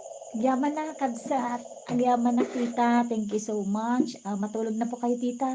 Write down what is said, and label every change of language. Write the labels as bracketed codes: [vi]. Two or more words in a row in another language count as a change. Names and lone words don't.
[ilo] Agyaman na kabsat, agyaman na tita, [en] thank you so much. [tl] Matulog na po kayo tita.